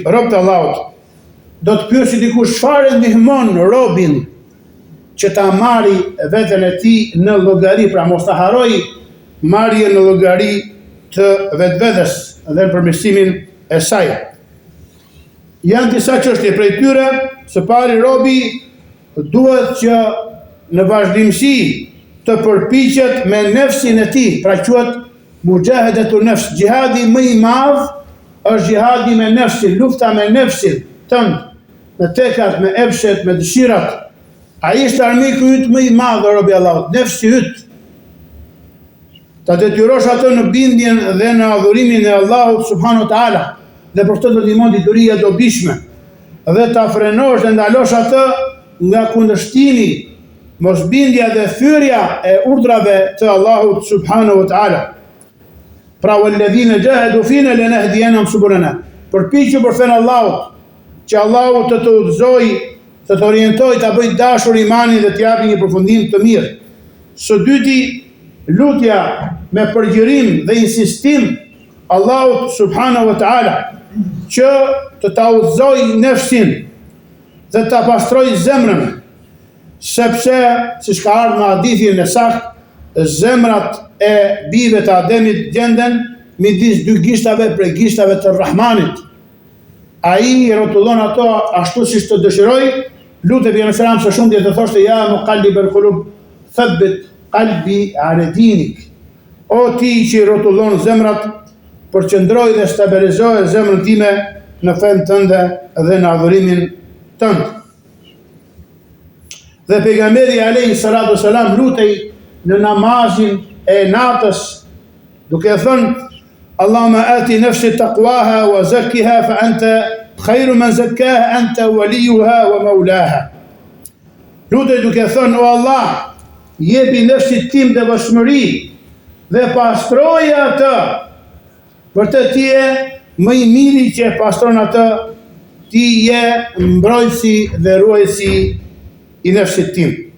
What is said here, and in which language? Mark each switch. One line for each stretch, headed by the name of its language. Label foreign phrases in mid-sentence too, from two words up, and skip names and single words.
Albanian: Robët e Allahut, do të pyesi dikush çfarë ndihmon robin që ta marri veten e tij në llogari, pra mos ta harroj marrjen në llogari të vetvetes dhe në përmirësimin e saj. Janë disa çështje prej tyre. Së pari, robi duhet që në vazhdimsi të përpiqet me nefsin e tij, pra quhet
Arabic: مجاهدة النفس.
Albanian: Jihadi më i madh është jihadi me nefsin, lufta me nefsin tënd, me tekat, me epshet, me dëshirat. Ai është armiku yt më i madh, o robi Allahut, nefsi yt. Ta detyrosh atë në bindjen dhe në adhurimin e Allahut
Arabic: سبحانه وتعالى,
Albanian: dhe për këtë do të ndihmon dituria e dobishme, dhe ta frenosh dhe ndalosh atë nga kundërshtimi, mosbindja dhe thyrja e urdhrave të Allahut
Arabic: سبحانه وتعالى. Pra والذين جاهدوا فينا لنهدينهم سبلنا.
Albanian: Përpiqu për fen Allahut, që Allahu të udhëzojë, të orientojë, ta bëjë dashur imanin dhe të japë një përfundim të mirë. Së dyti, lutja me përgjërim dhe insistim Allahut
Arabic: سبحانه وتعالى
Albanian: që të ta udhëzojë nefsin dhe ta pastrojë zemrën, sepse siç ka ardhur në hadithin e saktë, zemrat e bijve të Ademit gjenden midis dy gishtave prej gishtave të Rahmanit. Ai rrotullon ato ashtu siç të dëshiroj. Lutet pejgamberi
Arabic: صلى الله عليه وسلم
Albanian: dhe thoshte:
Arabic: "يا مقلب القلوب ثبت قلبي على دينك."
Albanian: O ti që rrotullon zemrat, përqendroj dhe stabilizoj zemrën time në fen tënde dhe në adhurimin tënd. Dhe pejgamberi
Arabic: عليه الصلاة والسلام
Albanian: lutej në namazin e natës, duke thënë:
Arabic: "اللهم آت نفسي تقواها وزكها فأنت خير من زكاها أنت وليها ومولاها."
Albanian: Lutej duke thënë: "O Allah, jepi nefsit tim devotshmëri dhe pastroje atë, vërtet ti je më i miri që e pastron atë, ti je mbrojtësi dhe ruajtësi i nefsit tim."